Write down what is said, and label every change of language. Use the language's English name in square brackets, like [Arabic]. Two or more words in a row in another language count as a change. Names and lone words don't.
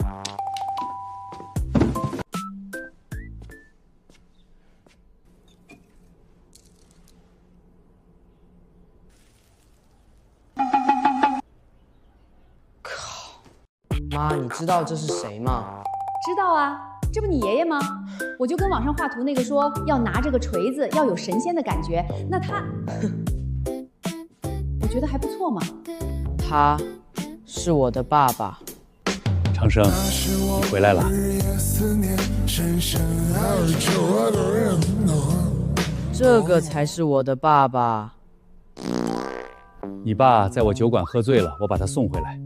[Chinese] 靠！媽，你知道這是誰嗎？知道啊，這不你爺爺嗎？我就跟網上畫圖那個說，要拿這個錘子，要有神仙的感覺。那他，我覺得還不錯嘛。他是我的爸爸。長生，你回來了。這個才是我的爸爸。你爸在我酒館喝醉了，我把他送回來。